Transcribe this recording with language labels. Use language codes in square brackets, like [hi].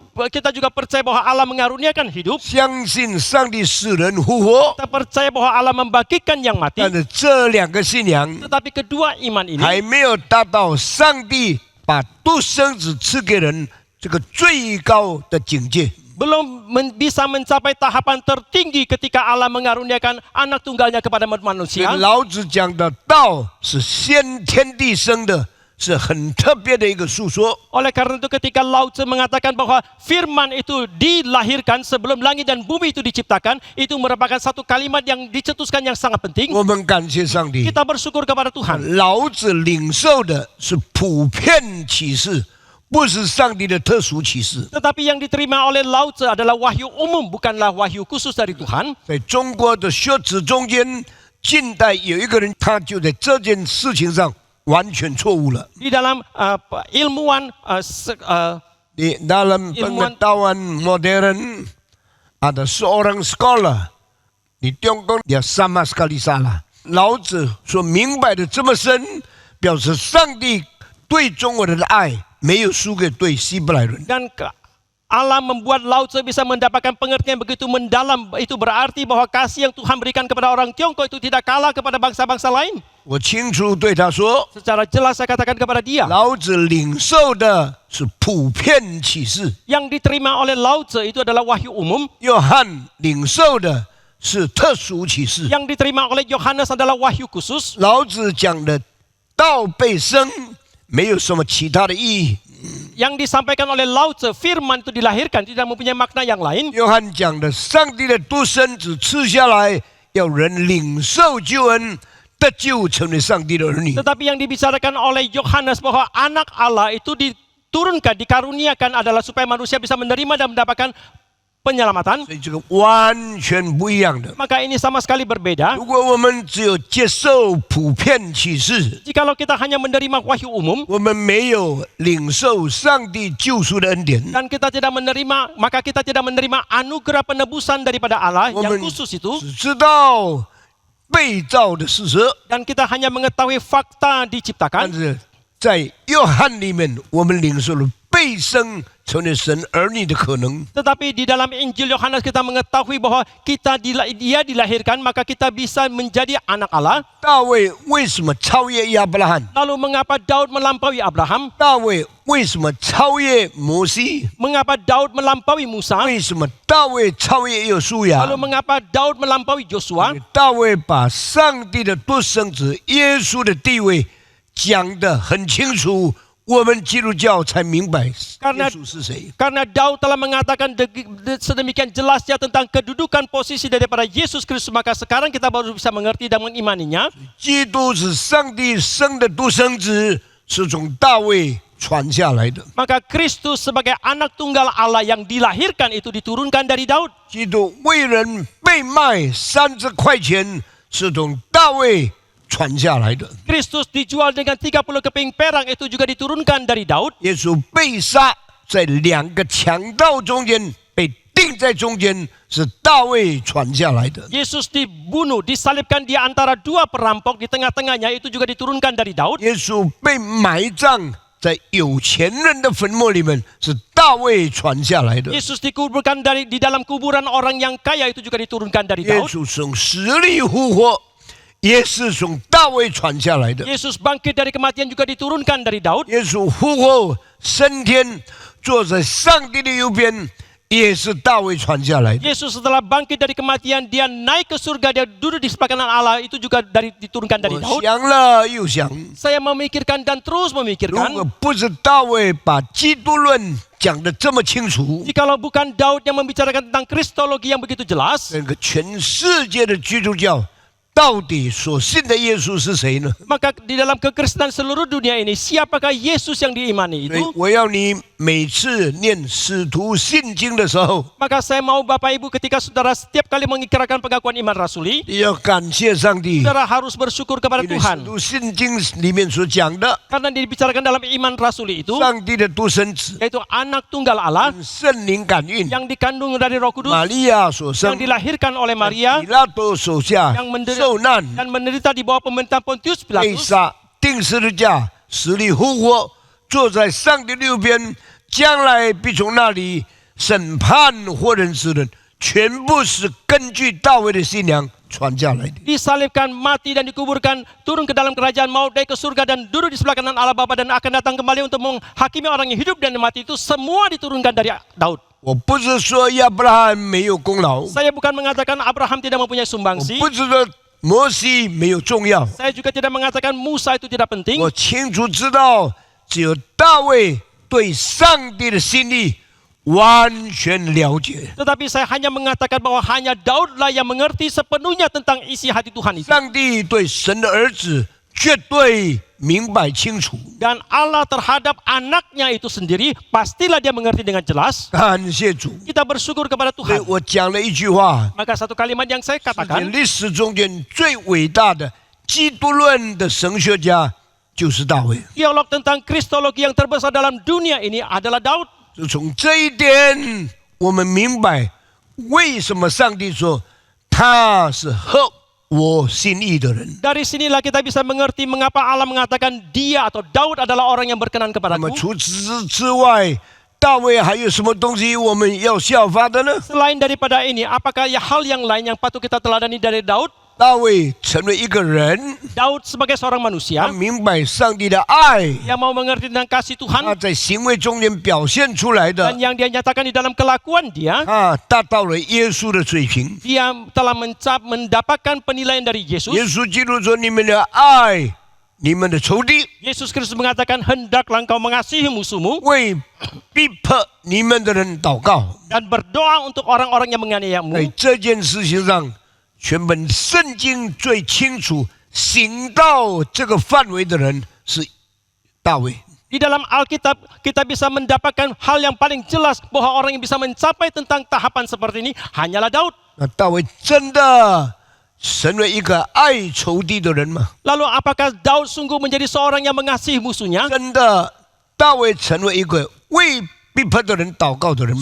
[id] kita juga percaya bahwa Allah mengaruniakan hidup. [zh] 相信上帝使人复活。 [id] Kita percaya bahwa Allah membangkitkan yang mati. [zh] 但是这两个信仰 [id] Tetapi kedua iman ini [zh] 还没有达到上帝把独生子赐给人这个最高的境界。 [id] belum bisa mencapai tahapan tertinggi ketika Allah mengaruniakan anak tunggalnya kepada [zh] 所以 [id] manusia. [zh] 老子讲的道是先天地生的，是很特别的一个述说。 [id] Oleh karena itu ketika Lao Tzu mengatakan bahwa firman itu dilahirkan sebelum langit dan bumi itu diciptakan, itu merupakan satu kalimat yang dicetuskan yang sangat penting. [zh] 我们感谢上帝， [id] Kita bersyukur kepada Tuhan. [zh] 老子领受的是普遍启示，不是上帝的特殊启示。 [id] Tetapi yang diterima oleh Lao Tzu adalah wahyu umum, bukanlah wahyu khusus dari Tuhan. [zh] 在中国的学子中间，近代有一个人，他就在这件事情上完全错误了。 [id] Di dalam ilmuwan Di dalam pengetahuan modern ada seorang scholar di Tiongkok, dia sama sekali salah. [zh] 老子所明白的这么深，表示上帝对中国人的爱没有输给对希伯来人。 [id] dan Allah membuat Lao Tzu bisa mendapatkan pengertian begitu mendalam. Itu berarti bahwa kasih yang Tuhan berikan kepada orang Tiongkok itu tidak kalah kepada bangsa-bangsa lain. [zh] 我清楚对他说， [id] Secara jelas saya katakan kepada dia, [zh] 老子领受的是普遍启示， [id] yang diterima oleh Lao Tzu itu adalah wahyu umum, [zh] 约翰领受的是特殊启示。 [id] yang diterima oleh Yohanes adalah wahyu khusus. [zh] 老子讲的道被生，没有什么其他的意义。 [id] Yang disampaikan oleh Lao Tzu, firman itu dilahirkan, tidak mempunyai makna yang lain. [zh] 约翰讲的，上帝的独生子赐下来，要人领受救恩，得救，成为上帝的儿女。 [id] Tetapi yang dibicarakan oleh Yohanes bahwa anak Allah itu diturunkan, dikaruniakan adalah supaya manusia bisa menerima dan mendapatkan penyelamatan. [zh] 所以这个完全不一样的。 [id] Maka ini sama sekali berbeda. [zh] 如果我们只有接受普遍启示， [id] Jikalau kita hanya menerima wahyu umum [zh] 我们没有领受上帝救赎的恩典， [id] dan kita tidak menerima, maka kita tidak menerima anugerah penebusan daripada Allah yang Woman- khusus itu, [zh] 只知道被造的事实。 [id] dan kita hanya mengetahui fakta diciptakan. [zh] 是在约翰里面，我们领受了被生成为神儿女的可能。 [id] Tetapi di dalam Injil Yohanes kita mengetahui bahwa dia dilahirkan, maka kita bisa menjadi anak Allah. [zh] 大卫为什么超越亚伯拉罕？ [id] Lalu mengapa Daud melampaui Abraham? [zh] 大卫为什么超越摩西？ [id] Mengapa Daud melampaui Musa? [zh] 为什么大卫超越约书亚？ [id] Lalu mengapa Daud melampaui Joshua? [zh] 大卫把上帝的独生子耶稣的地位讲得很清楚，我们基督教才明白耶 [id] Karena [zh] 稣是谁。 [id] Karena Daud telah mengatakan sedemikian jelasnya tentang kedudukan posisi daripada Yesus Kristus, maka sekarang kita baru bisa mengerti dan mengimaninya. [zh] 基督是上帝生的独生子，是从大卫传下来的。 [id] Maka Kristus sebagai anak tunggal Allah yang dilahirkan itu diturunkan dari Daud. [zh] 基督为人被卖30块钱，是从大卫传下来的。 [id] Kristus dijual dengan 30 keping perak itu juga diturunkan dari Daud. [zh] 耶稣被杀在两个强盗中间，被钉在中间，是大卫传下来的。 [id] Yesus dibunuh, disalibkan di antara dua perampok, di tengah-tengahnya itu juga diturunkan dari Daud. [zh] 耶稣被埋葬在有钱人的坟墓里面，是大卫传下来的。 [id] Yesus dikuburkan di dalam kuburan orang yang kaya itu juga diturunkan dari [zh] 耶 [id] Daud. [zh] 稣从死里复活，也是从大卫传下来的。 [id] Yesus bangkit dari kematian juga diturunkan dari Daud. [zh] 耶稣复活升天，坐在上帝的右边，也是大卫传下来的。 [id] Yesus setelah bangkit dari kematian, dia naik ke surga, dia duduk di sebelah kanan Allah, itu juga diturunkan dari [zh] 我 [id] Daud. [zh] 想了又想， [id] Saya memikirkan dan terus [zh] 如果 [id] memikirkan, [zh] 不是大卫把基督论讲得这么清楚， [id] jikalau bukan Daud yang membicarakan tentang kristologi yang begitu jelas, [zh] 这个全世界的基督教到底所信的耶稣是谁呢？ [id] maka di dalam kekristenan seluruh dunia ini, siapakah Yesus yang diimani [zh] 所以 [id] itu? [zh] 我要你每次念使徒信经的时候， [id] Maka saya mau Bapak Ibu ketika saudara setiap kali mengikrarkan pengakuan iman rasuli, [zh] 你要感谢上帝， [id] saudara harus bersyukur kepada [zh] 因为使 [id] Tuhan. [zh] 徒信经里面所讲的， [id] Karena dibicarakan dalam iman rasuli itu, [zh] 上帝的独生子， [id] yaitu anak tunggal Allah [zh] 圣灵感孕， [id] yang dikandung dari Roh Kudus, [zh] 玛利亚所 [id] yang dilahirkan oleh Maria [zh] 比拉多手下 [id] yang menderita [zh] 受难。 [id] dan menderita di bawah pemerintahan Pontius [zh] 被 [id] Pilatus, [zh] 杀、钉十字架、死里复活，坐在上帝右边，将来必从那里审判活人死人，全部是根据大卫的信仰传下来的。 [id] Disalibkan, mati dan dikuburkan, turun ke dalam kerajaan maut, naik ke surga dan duduk di sebelah kanan Allah Bapa dan akan datang kembali untuk menghakimi orang yang hidup dan mati, itu semua diturunkan dari Daud. [zh] 我不是说亚伯拉罕没有功劳， [id] Saya bukan mengatakan Abraham tidak mempunyai [zh] 我 [id] sumbangsi. [zh] 不是说摩西没有重要， [id] Saya juga tidak mengatakan Musa itu tidak penting. [zh] 我清楚知道，只有大卫对上帝的心意完全了解。 [id] Tetapi saya hanya mengatakan bahwa hanya Daudlah yang mengerti sepenuhnya tentang isi hati Tuhan itu. [zh] 上帝对神的儿子绝对明白清楚。 [id] Dan Allah terhadap anaknya itu sendiri, pastilah dia mengerti dengan jelas. [zh] 感谢主， [id] Kita bersyukur kepada [zh] 所以 [id] Tuhan. [zh] 我讲了一句话， [id] Maka satu kalimat yang saya [zh] 在 [id] katakan, [zh] 历史中间最伟大的基督论的神学家就是大卫。 [id] teolog tentang Kristologi yang terbesar dalam dunia ini adalah Daud. [zh] 就从这一点，我们明白为什么上帝说他是合我心意的人。 [id] Dari sinilah kita bisa mengerti mengapa Allah mengatakan dia atau Daud adalah orang yang berkenan [zh] 那么 [id] kepadaku. [zh] 除此之外，大卫还有什么东西我们要效法的呢？ [id] Selain daripada ini, apakah ya hal yang lain yang patut kita teladani dari Daud? [zh] 大卫成为一个人， [id] Daud sebagai seorang [zh] 他 [id] manusia [zh] 明白上帝的爱， [id] yang mau mengerti tentang kasih [zh] 他 [id] Tuhan [zh] 在行为中间表现出来 [id] dan [zh] 的， [id] yang dia nyatakan di dalam kelakuan dia, [zh] 达到了耶稣的水平。 [id] dia telah mendapatkan penilaian dari [zh] 耶 [id] Yesus. [zh] 稣基督说：“你们的爱你们的仇敌， [id] Yesus Kristus mengatakan hendaklah engkau mengasihi musuhmu [zh] 为逼迫你们的人祷告。” [id] dan berdoa untuk orang-orang yang [zh] 在 [id] menganiayamu. [zh] 这件事情上，全本圣经最清楚行到这个范围的人是大卫。 [id] Di dalam Alkitab kita bisa mendapatkan hal yang paling jelas bahwa orang yang bisa mencapai tentang tahapan seperti ini hanyalah Daud. [zh] 那大卫真的成为一个爱仇敌的人吗？ [id] Lalu apakah Daud sungguh menjadi seorang yang mengasihi musuhnya? [zh] 真的，大卫成为一个为逼迫的人祷告的人吗？